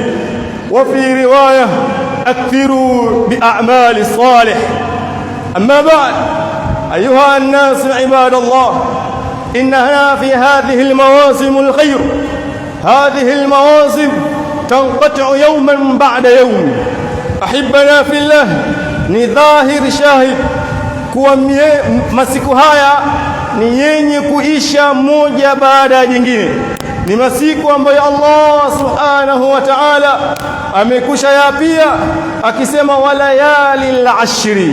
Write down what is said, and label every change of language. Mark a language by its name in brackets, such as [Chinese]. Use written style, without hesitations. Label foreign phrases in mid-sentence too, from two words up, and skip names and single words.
[Arabic] وفي رواية: أكثروا بأعمال الصالح. أما بعد، أيها الناس عباد الله، إننا في هذه المواسم الخير، هذه المواسم تنقطع يوما بعد يوم. أحبنا في الله، [Swahili] ni dhahir shahid kuwa masiku haya ni yenye kuisha moja baada ya jingine. Ni masiku ambayo Allah [Arabic] سبحانه وتعالى [Swahili] amekusha yapia akisema [Arabic] وليال عشر.